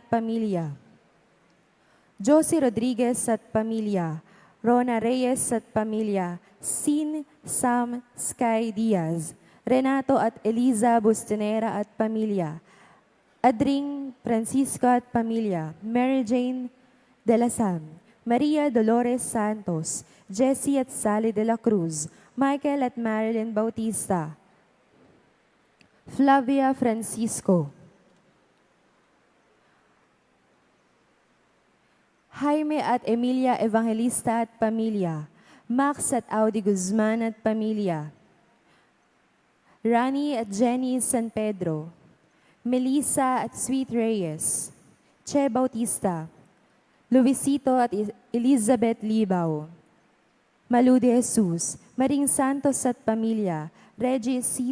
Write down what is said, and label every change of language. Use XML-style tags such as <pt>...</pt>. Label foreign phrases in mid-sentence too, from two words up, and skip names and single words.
<tl>pamilya, Josie Rodriguez at pamilya, Rona Reyes at pamilya, Sin Sam Sky Diaz, Renato at Eliza Bustinera at pamilya, Adring Francisco at pamilya, Mary Jane de la Sam, Maria Dolores Santos, Jessie at Sally de la Cruz, Michael at Marilyn Bautista, Flavia Francisco, Jaime at Emilia Evangelista at pamilya, Max at Audi Guzman at pamilya, Rani at Jenny San Pedro, Melissa at Sweet Reyes, Che Bautista, Luisito at Elizabeth Libaw, Malu de Jesus, Maring Santos at pamilya, Reggie C.</tl>